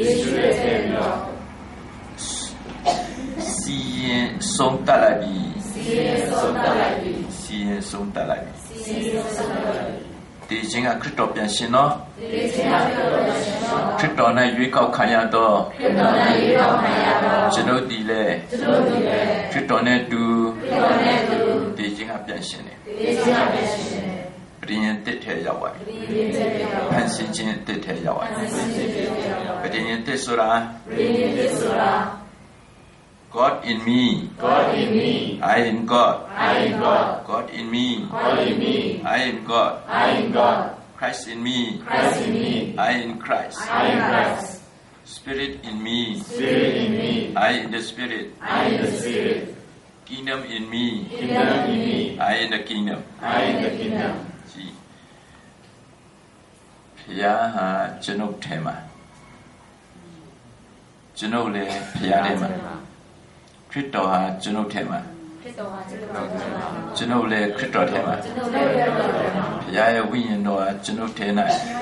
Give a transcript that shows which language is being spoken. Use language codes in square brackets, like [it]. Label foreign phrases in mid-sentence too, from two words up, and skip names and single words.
[my] စီရင်ဆုံးတတ်လိုက်ပြီတေခြင်းကခရစ်တော်ပြန်ရှင်တော့ခရစ်တော်နဲ့ရွေးကောက်ခံရတော့ ကျွန်တော်ဒီလေခရစ်တော်နဲ့တူတေခြင်းကပြန်ရှင်တယ်ပရိညတ်တစ်ထဲရောက်သွားပြီဖန်ဆင်းခြင်းတစ်ထဲရောက်သွားပြီပရိညတ်တစ်ဆိုတာ [en] God in me I in God God in me I in God Christ in me. Christ in me. I in Christ. I in Christ. Spirit in me. Spirit in me. I in the Spirit. I in the Spirit. Kingdom in me. Kingdom in me. I in the kingdom. I in the kingdom. [my] ဘုရားဟာကျွန်ုပ်ထဲမှာကျွန်ုပ်လည်းဘုရားထဲမှာခရစ်တော်ဟာကျွန်ုပ်ထဲမှာကျွန်ုပ်လည်းခရစ်တော်ထဲမှာဘုရားရဲ့ဝိညာဉ်တော်ဟာကျွန်ုပ်ထဲ၌